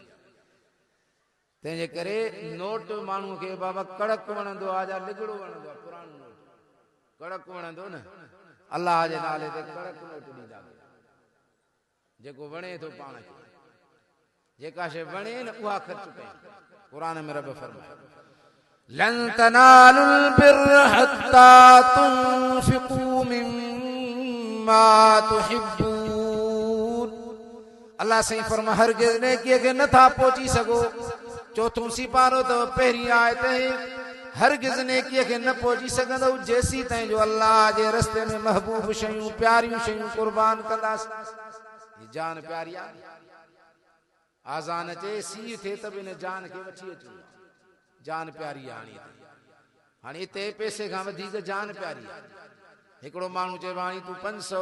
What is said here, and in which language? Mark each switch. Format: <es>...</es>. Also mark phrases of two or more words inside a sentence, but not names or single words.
<sd>तंहिंजे करे नोट माण्हूअ खे बाबा कड़क वणंदो आहे या लिगड़ो वणंदो आहे, पुराणो नोट कड़क वणंदो न अल्लाह जे नाले ते कड़क नोट ॾींदा जेको वणे थो पाण खे जेका शइ वणे न उहा ख़र्च कयो क़ुरान में रब फरमाए</sd> <ar>لن تنالوا البر حتى تنفقوا مما تحبون</ar> <sd>अल्लाह सही फरमा हरगिज़ नेकीअ खे नथा पहुची सघो चौथों सिपारो तो पहिरीं आयत हरगिज़ नेकीअ खे न पहुची सघंदो जेसी ताईं जो अल्लाह जे रस्ते में महबूब शयूं प्यारियूं शयूं कुर्बान कंदासीं जान प्यारी आहे आज़ान अचे सीउ थिए त बि हिन जान खे वठी अचूं जान प्यारी आहे हाणे हिते पैसे खां वधीक जान प्यारी आहे हिकिड़ो माण्हू चइबो हाणे तूं 500</sd>